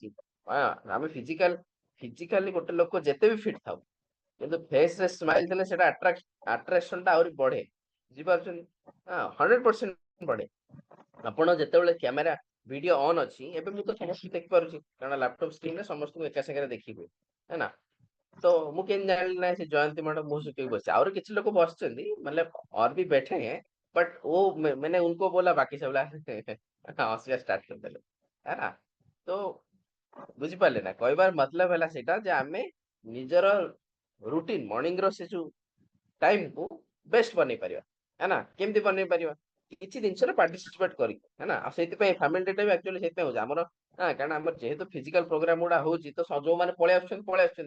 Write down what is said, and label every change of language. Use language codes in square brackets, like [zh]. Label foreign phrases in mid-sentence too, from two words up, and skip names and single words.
[or] ଆମେ ଫିଜିକାଲି ଗୋଟେ ଲୋକ ଯେତେ ବି ଫିଟ୍ ଥାଉ, କିନ୍ତୁ ଫେସ ରେ ସ୍ମାଇଲ ଦେଲେ ସେଟା ଆଟ୍ରାକ୍ସନ ଟା ଆହୁରି ବଢେ। ବୁଝିପାରୁଛନ୍ତି? 100% ବଢେ। ଆପଣ ଯେତେବେଳେ [en] camera video on [or] ଅଛି, ଏବେ ମୁଁ ତ ସମସ୍ତଙ୍କୁ ଦେଖିପାରୁଛି କାରଣ ଲାପଟପ ସ୍କ୍ରିନରେ ସମସ୍ତଙ୍କୁ ଏକା ସାଙ୍ଗରେ ଦେଖିବେ ହେଲା। ତ ମୁଁ କେମିତି ଜାଣିଲି ନା ସେ ଜୟନ୍ତୀ ମ୍ୟାଡମ ମୁହଁ ଶୁଖେଇକି ବସିଛି? ଆହୁରି କିଛି ଲୋକ ବସିଛନ୍ତି, ମାନେ [hi] और भी बैठे हैं, बट वो मैंने उनको बोला, बाकी सब लोग हंसिया स्टार्ट [or] କରିଦେଲେ ହେଲା। ତ ବୁଝିପାରିଲେ ନା? କହିବାର ମତଲବ ହେଲା ସେଇଟା ଯେ ଆମେ ନିଜର [en] routine morning [or] ର ସେ ଯୋଉ ଟାଇମ କୁ ବେଷ୍ଟ ବନେଇ ପାରିବା ହେଲା। କେମିତି ବନେଇ ପାରିବା? କିଛି ଜିନିଷରେ ପାର୍ଟିସିପେଟ କରିକି ହେଲା। ଆଉ ସେଇଥିପାଇଁ [en] family day [or] ଟା ବି ଆକ୍ଚୁଆଲି ସେଇଥିପାଇଁ ହଉଛି ଆମର। କାରଣ ଆମର ଯେହେତୁ [en] physical program [or] ଗୁଡା ହଉଛି, ତ ଯୋଉମାନେ ପଳେଇ ଆସୁଛନ୍ତି।